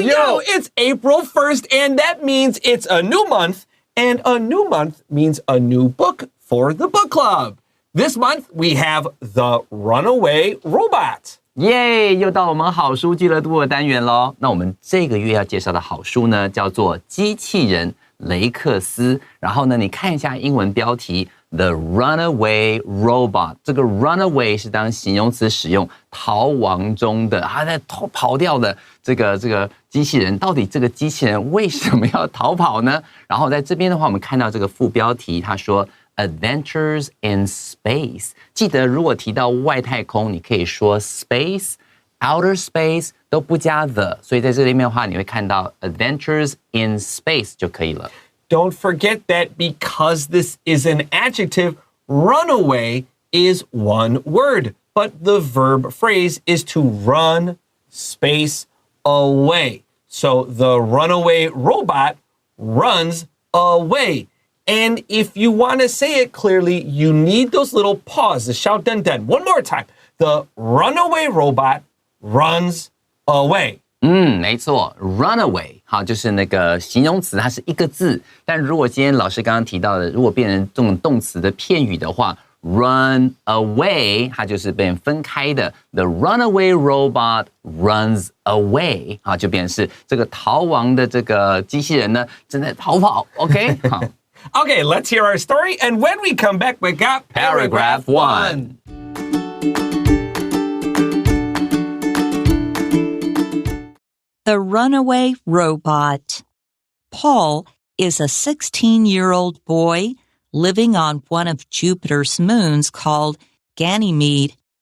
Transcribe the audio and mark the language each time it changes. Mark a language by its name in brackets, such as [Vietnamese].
[English] Yo, it's April 1st, and that means it's a new month, and a new month means a new book for the book club. This month, we have The Runaway Robot. [Chinese] 耶！又到我们好书俱乐部的单元咯。那我们这个月要介绍的好书呢，叫做《机器人雷克斯》。然后呢，你看一下英文标题 The Runaway Robot。这个 runaway 是当形容词使用，逃亡中的，他在跑掉的这个机器人，到底这个机器人为什么要逃跑呢？然后在这边的话，我们看到这个副标题，他说 Adventures in Space。记得如果提到外太空，你可以说 Space、Outer Space 都不加 the， 所以在这里面的话，你会看到 Adventures in Space 就可以了。 [English] Don't forget that because this is an adjective, runaway is one word, but the verb phrase is to run space away. So the runaway robot runs away. And if you want to say it clearly, you need those little pause, the shout dun dun. One more time. The runaway robot runs away. [Chinese] 没错 ，runaway 好，就是那个形容词，它是一个字。但如果今天老师刚刚提到的，如果变成这种动词的片语的话 ，run away 它就是被分开的。 [English] The runaway robot runs away [Chinese] 好，就变成是这个逃亡的这个机器人呢正在逃跑。 OK， 好。 [English] Okay, let's hear our story, and when we come back, we got paragraph 1. The Runaway Robot. Paul is a 16-year-old boy living on one of Jupiter's moons called Ganymede.